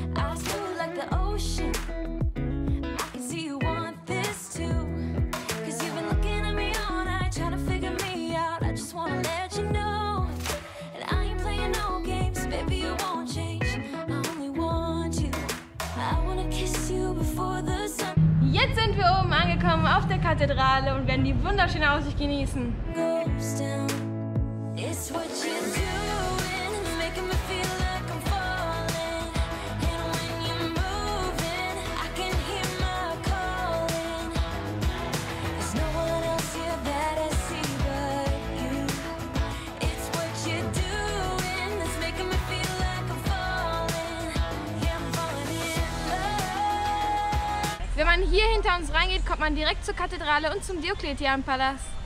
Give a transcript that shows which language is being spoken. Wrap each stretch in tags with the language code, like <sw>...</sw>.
<en>Eyes blue like the ocean. I can see you want this too, cause you've been looking at me all night, trying to figure me out. I just wanna let you know, and I ain't playing no games, baby, you won't change. I only want you, I wanna kiss you before the sun.</en> <de>Jetzt sind wir oben angekommen auf der Kathedrale und werden die wunderschöne Aussicht genießen.</de> <en>Goes down. It's what you're doing, making me feel like I'm falling. And when you're moving, I can hear my calling. There's no one else here that I see but you. It's what you're doing that's making me feel like I'm falling. Yeah, I'm falling in love.</en> <de>Wenn man hier hinter uns reingeht, kommt man direkt zur Kathedrale und zum Diokletian-Palast.</de>